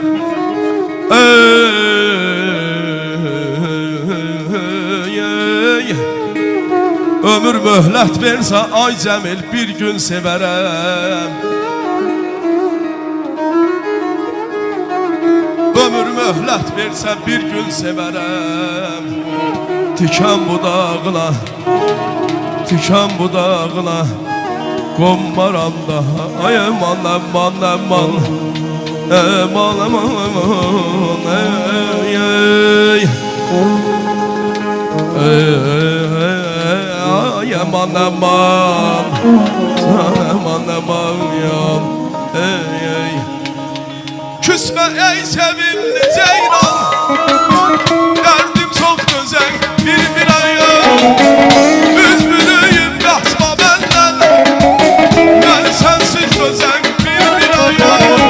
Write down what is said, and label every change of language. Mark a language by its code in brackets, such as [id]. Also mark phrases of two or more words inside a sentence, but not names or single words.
[az] Ömür möhlət versə ay Cəmil bir gün sevərəm. Ömür möhlət versə bir gün sevərəm. Tikan budağına, tikan budağına qonmaram daha. Ay aman aman aman, aman aman aman, ay ay aman aman, aman aman yan, ay. [tr] Küsme ey sevimli ceylan, derdim çok güzel bir ayım. Üzgünüyüm kaçma benden, ben sensiz güzel bir ayım.